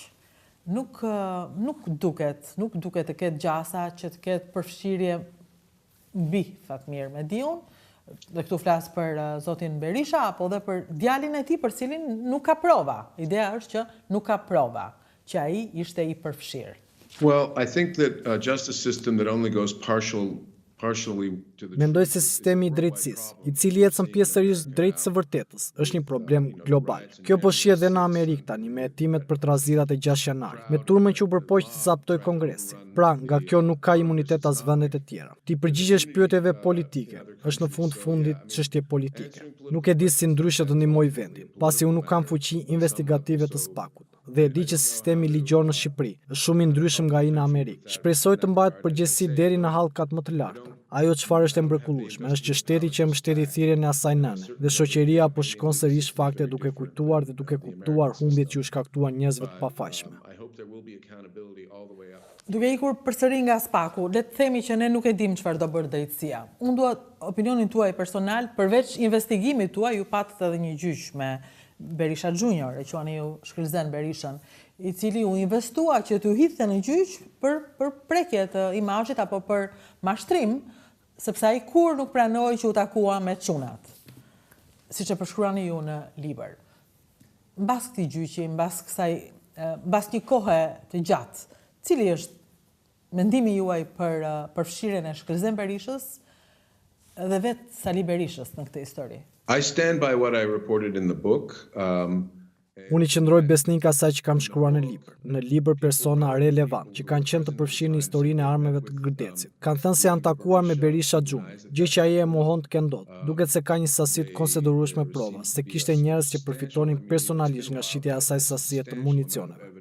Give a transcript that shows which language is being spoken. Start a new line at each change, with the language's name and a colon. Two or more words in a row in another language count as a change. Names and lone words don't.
Albanian: Nuk duket të ketë gjasa që të ketë përfshirje mbi Fatmir Mediun, dhe këtu flas për zotin Berisha, apo dhe për djalin e tij për cilin nuk ka prova. Ideja është që nuk ka prova që ai ishte i përfshirë.
English: Well, I think that a justice system that only goes partially to the
Albanian: Mendoj se sistemi i drejtësisë, i cili ecën pjesërisht drejt së vërtetës, është një problem global. Kjo po shihet edhe në Amerikë tani me hetimet për tradhzirat e 6 janarit, me turmën që u përpoq të zaptoj Kongresin. Pra, nga kjo nuk ka imunitet as vendet e tjera. Ti përgjigjesh pyetjeve politike, është në fundit çështje politike. Nuk e di si ndryshe të ndihmoj vendin, pasi unë nuk kam fuqi investigative të SPAK-ut. Dhe e di që sistemi ligjor në Shqipëri është shumë i ndryshëm nga ai në Amerikë. Shpresoj të mbahet përgjegjësi deri në hallkat më të larta. Ajo çfarë është e mrekullueshme është që shteti që mbështeti thirrjen e asaj nëne dhe shoqëria po shikon sërish fakte duke kujtuar dhe duke kuptuar humbjet që u shkaktuan njerëzve të pafajshëm.
English: I hope there will be accountability all the way up.
Albanian: Duke ikur përsëri nga SPAK-u, le të themi që ne nuk e dim çfarë do bërë drejtësia. Unë dua opinionin tuaj personal, përveç investigimit tuaj, ju patët edhe një gjyq me Berisha Junior, e quani ju Shkëlzen Berishën, i cili u investua që t'u hidhte në gjyq për prekje të imazhit apo për mashtrim, sepse ai kur nuk pranoi që u takua me çunat, siç e përshkruani ju në libër. Mbas këtij gjyqi, mbas një kohe të gjatë, cili është mendimi juaj për përfshirjen e Shkëlzen Berishës dhe vetë Sali Berishës në këtë histori?
English: I stand by what I reported in the book.
Albanian: Unë i qëndroj besnik asaj që kam shkruar në libër. Në libër persona relevant që kanë qenë të përfshirë në historinë e armëve të Gërdecit. Kanë thënë se janë takuar me Berisha Junior, gjë që ai e mohon të kenë dot. Duket se ka një sasi të konsiderueshme prova, se kishte njerëz që përfitonin personalisht nga shitja e asaj sasie të municioneve.